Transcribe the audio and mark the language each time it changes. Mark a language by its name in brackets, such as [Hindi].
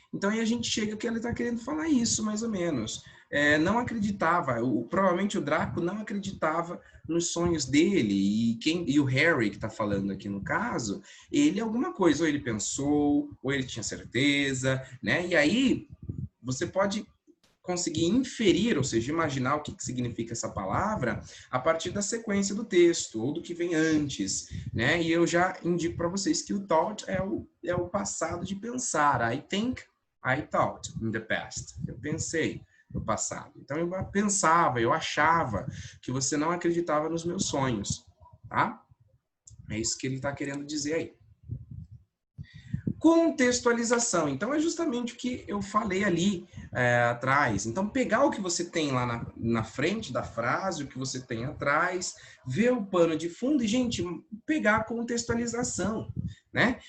[Portuguese] Então aí a gente chega que ele está querendo falar isso, mais ou menos. Não acreditava, provavelmente o Draco não acreditava nos sonhos dele, e o Harry, que está falando aqui no caso, ele alguma coisa, ou ele pensou, ou ele tinha certeza, né? E aí você pode conseguir inferir, ou seja, imaginar o que significa essa palavra a partir da sequência do texto, ou do que vem antes, né? E eu já indico para vocês que o thought é o passado de pensar. [English] I think, I thought in the past. [Portuguese] Eu pensei no passado. Então, eu pensava, eu achava que você não acreditava nos meus sonhos, tá? É isso que ele está querendo dizer aí. Contextualização. Então, é justamente o que eu falei ali atrás. Então, pegar o que você tem lá na frente da frase, o que você tem atrás, ver o pano de fundo e, gente, pegar a contextualização, né?